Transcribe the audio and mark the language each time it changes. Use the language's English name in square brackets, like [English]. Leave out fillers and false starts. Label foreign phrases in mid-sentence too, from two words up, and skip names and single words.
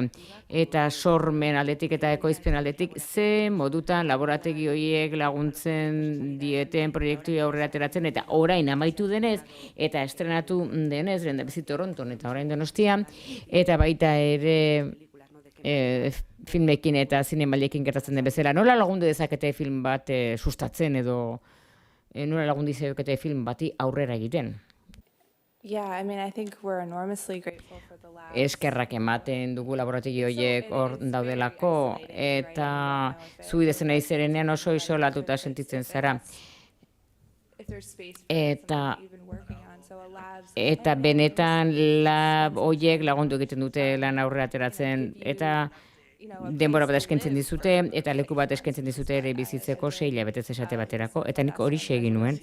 [Basque] Eta sormen aldetik eta ekoizpen aldetik ze modutan laborategi horiek laguntzen dieten proiektu aurrera ateratzen eta orain amaitu denez eta estrenatu denez, lehendabizi Toronton eta orain Donostian, eta baita ere filmekin eta zinemaliekin gertatzen den bezala. Nola lagundu dezakete film bat sustatzen edo nola lagundu dezakete film bati aurrera egiten? [English] I think we're enormously grateful for the lab. [Basque] Eskerrak ematen dugu laborategi horiek hor daudelako, eta zu idezen nahi zerenean oso isolatuta sentitzen zara. Eta benetan lab horiek lagundu egiten dute lan aurrera ateratzen, eta denbora bat eskaintzen dizute, eta leku bat eskaintzen dizute ere bizitzeko 6 hilabetez esate baterako, eta nik horixe egin nuen.